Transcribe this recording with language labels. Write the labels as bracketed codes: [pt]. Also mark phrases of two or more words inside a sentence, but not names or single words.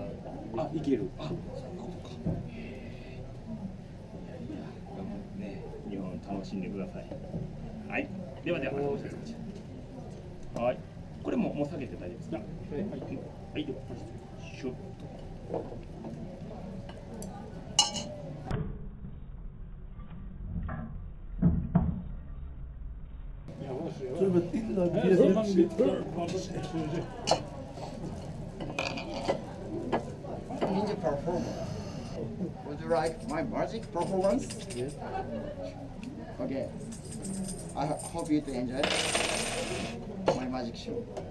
[ja] あ、いける。あ、そうか。ね、日本楽しんでください。はい。ではでは、はい。これも下げて大丈夫ですか。はい。では、シュッ。 [tr] Tövbe illa bir yerden bir şey. [en] Ninja performance. Would you like my magic performance? Yes. Okay. I hope you to enjoy my magic show.